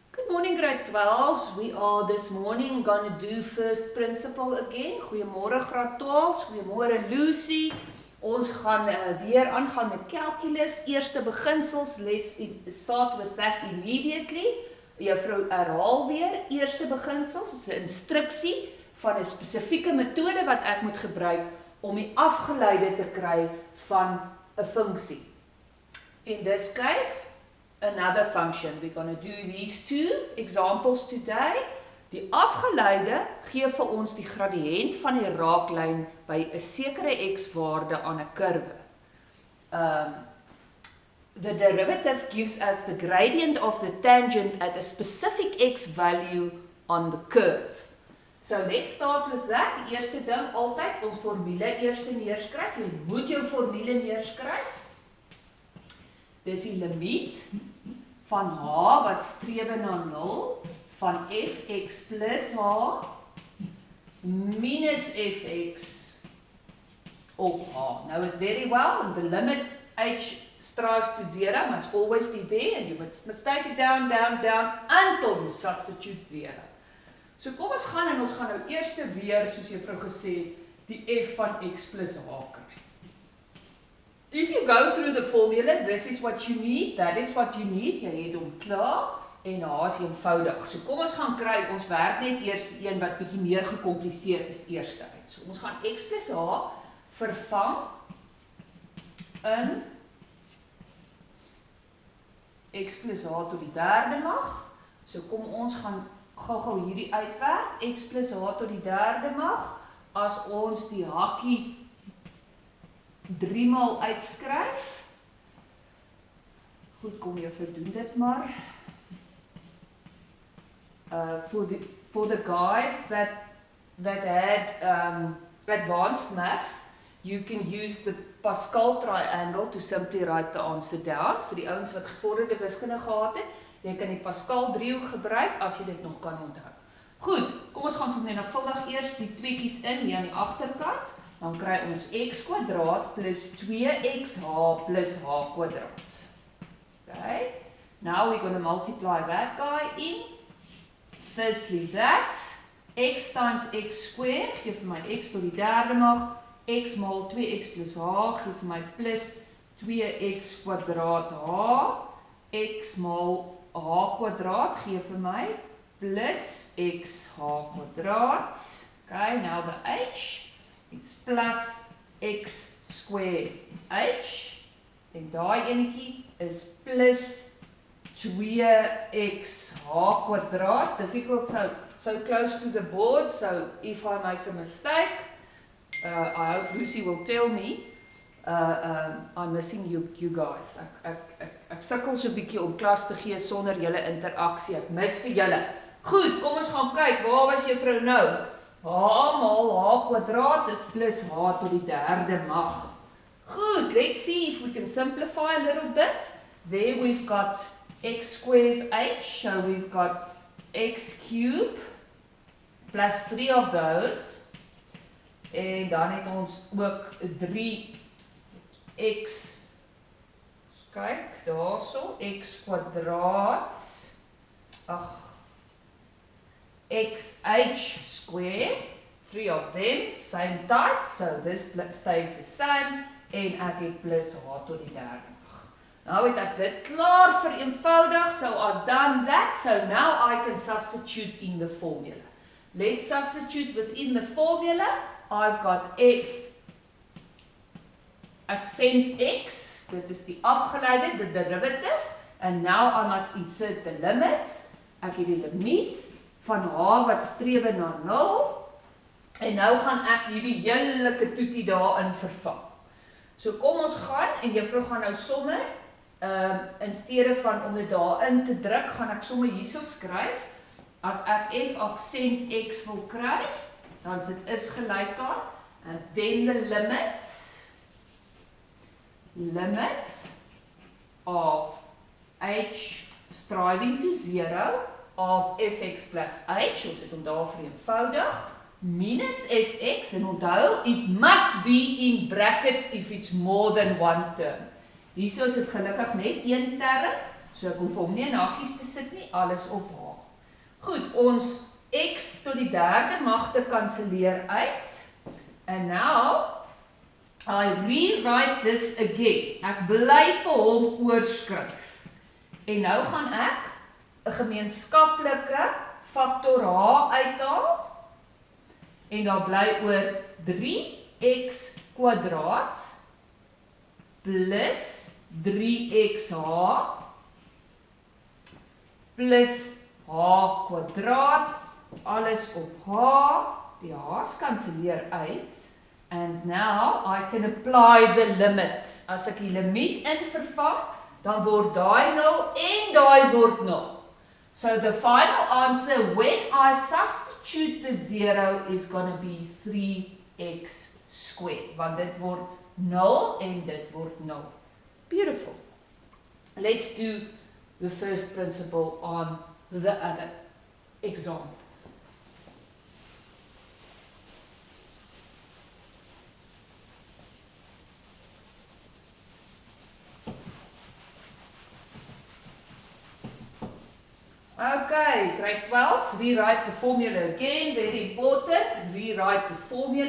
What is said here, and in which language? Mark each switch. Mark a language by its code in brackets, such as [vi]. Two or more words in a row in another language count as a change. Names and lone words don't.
[en] Morning grade 12s, we are this morning going to do first principle again. [af] Goeiemôre graad 12s, goeiemôre Lucy. Ons gaan weer aangaan met calculus, eerste beginsels. [en] Let's start with that immediately. [af] Juffrou herhaal weer, eerste beginsels is 'n instruksie van 'n spesifieke metode wat ek moet gebruik om die afgeleide te kry van 'n funksie. [en] In this case, another function. We're going to do these two examples today. [af] Die afgeleide gee vir ons die gradiënt van die raaklyn by 'n sekere x-waarde aan 'n kurwe. [en] The derivative gives us the gradient of the tangent at a specific x value on the curve. So let's start with that. [af] Die eerste ding, altyd ons formule eers neerskryf. Jy moet jou formule neerskryf. Dis die limiet van h wat strewe na 0 van fx plus h minus fx op h. [en] Now it's very well, and the limit h strives to 0 must always be there, and you must take it down, down, down until you substitute 0. [af] So kom ons gaan en ons gaan nou eers weer, soos juffrou gesê, die f van x plus h kry. [en] If you go through the formula, this is what you need, that is what you need, [af] jy het hom klaar, en h is eenvoudig. So kom ons gaan kry, ons werk net eers die een wat bietjie meer gecompliseerd is eerste uit. So ons gaan x plus h vervang in x plus h tot die derde mag. So kom ons gaan gou hierdie uitwerk, x plus h tot die derde mag, as ons die hakkie 3 maal uitskryf. Goed, kom jy verdoen dit maar. [en] For the guys that had advanced maths, you can use the Pascal triangle to simply write the answer down. [af] Vir die ouens wat gevorderde wiskunde gehad het, jy kan die Pascal driehoek gebruik as jy dit nog kan onthou. Goed, kom ons gaan vermenigvuldig eers die tweeetjies in hier aan die agterkant. Dan kry ons x kwadraat plus 2xh plus h kwadraat. [en] Okay, now we're going to multiply that guy in. Firstly that, x times x squared, [af] gee vir my x tot die derde mag, x maal 2x plus h, gee vir my plus 2x kwadraat h, x maal h kwadraat, gee vir my plus xh kwadraat. [en] Okay, now the h, it's plus x squared h, [af] en daai enetjie is plus 2xh kwadraat. [en] Difficult, so close to the board, so if I make a mistake, I hope Lucy will tell me, I'm missing you guys. [af] Ek sukkel so 'n bietjie om klas te gee sonder julle interaksie, ek mis vir julle. Goed, kom ons gaan kyk, waar was juffrou nou? h maal h kwadraat is plus h tot die derde mag. [en] Good, let's see if we can simplify a little bit. There we've got x squares h, so we've got x cubed plus 3 of those. [af] En dan het ons ook 3x, kyk, daarso, x kwadraat, [en] xh squared, 3 of them, same type, so this stays the same, [af] en ek het plus h tot die derde mag. Nou het ek dit klaar vereenvoudig, [en] so I've done that, so now I can substitute in the formula. Let's substitute within the formula. I've got f accent x, [af] dit is die afgeleide, [en] the derivative, and now I must insert the limit. [af] Ek het die limiet van h wat strewe na 0, en nou gaan ek hierdie heelike toetie daarin vervang. So kom ons gaan, en juffrou gaan nou sommer, in steede van om dit daarin te druk, gaan ek sommer hierso skryf, as ek f accent x wil kry, dan is dit is gelyk aan, [en] and then the limit of h striving to 0 of fx plus h, [af] ons het hom daar vereenvoudig, minus fx, en onthou, [en] it must be in brackets if it's more than one term. [af] Hierso is dit gelukkig net een term, so ek hoef hom nie in hakies te sit nie, alles op h. Goed, ons x tot die derde magte kanseleer uit. [en] And now, I rewrite this again. [af] Ek bly vir hom oorskryf. En nou gaan ek 'n gemeenskaplike faktor h uithaal. En daar bly oor 3x kwadraat plus 3xh plus h kwadraat, alles op h, die h's kanseleer uit, [en] and now I can apply the limits. [af] As ek die limiet in vervang, dan word daai 0 en daai word 0. [en] So the final answer when I substitute the 0 is going to be 3x squared, [af] want dit word 0 en dit word 0. [en] Beautiful. Let's do the first principle on the other example. Okay, grade 12, rewrite the formula again, very important, rewrite the formula.